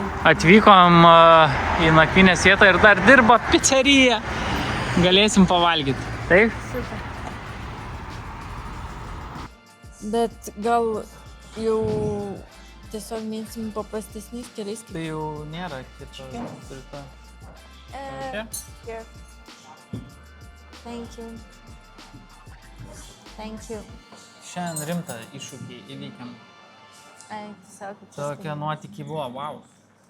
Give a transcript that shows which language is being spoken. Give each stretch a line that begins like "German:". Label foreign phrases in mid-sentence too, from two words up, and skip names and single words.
Lithuanian: Atvykom į nakvynės vietą ir dar dirba pizzerija. Galėsim pavalgyti. Taip? Super. Bet gal jau tiesiog minsim paprastesniais keliais. Tai jau nėra kito.
English: Here. Thank you. Thank you.
Lithuanian: Šiandien rimtą iššūkį įveikiam. Ai, tiesiog. Tokie nuotykiai buvo, wow.